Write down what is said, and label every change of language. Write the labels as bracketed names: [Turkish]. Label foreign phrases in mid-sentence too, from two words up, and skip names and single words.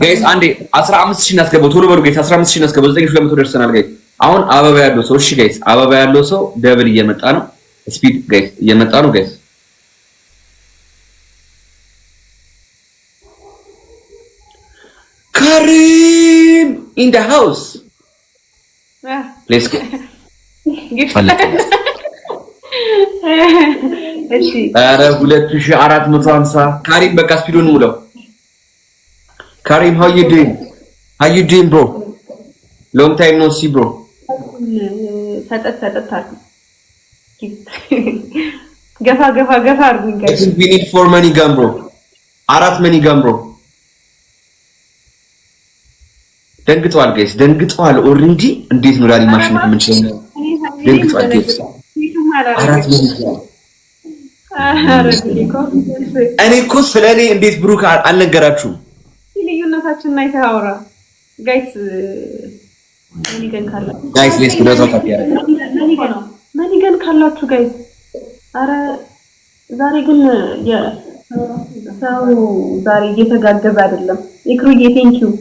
[Amharic] ጋይስ አንዴ 15000 እናስገባው ቶሎ በሉ ጋይስ 15000 እናስገባው 9200 ደርሰናል ጋይስ አሁን አበባ ያለው ሰው እሺ ጋይስ አበባ ያለው ሰው ደብል እየመጣ ነው ስፒድ ጋይስ እየመጣ ነው ጋይስ ካሪም [English] in the house let's go [Amharic] እሺ አረ 2450 ካሪም በቃ ስፒዱን ሙለው ካሪም [English] how you doing bro long time no see bro [Amharic] ሰጠት አድርጉ ገፋ አድርጉኝ ጋይስ [English] we need 4 money gun bro 4 money gun bro [Amharic] ደንግጧል ጋይስ ደንግጧል ኦሬዲ እንዴት ነው ዳኒ ማሽነፍ የምንችለው ደንግጧል ጋይስ [English] 4 money gun [Amharic] እኔ እኮ ስለኔ እንዴት ብሩክ አልነገራችሁም ልዩነታችንን አይተኸው አውራ ጋይስ ጋይስ ሌስ ጉዳታ ታዲያ ማኒገን ካላችሁ ጋይስ አረ ዛሬ ግን ሰው ዛሬ እየተጋገዘ አይደለም ኢክሩዬ [English] thank you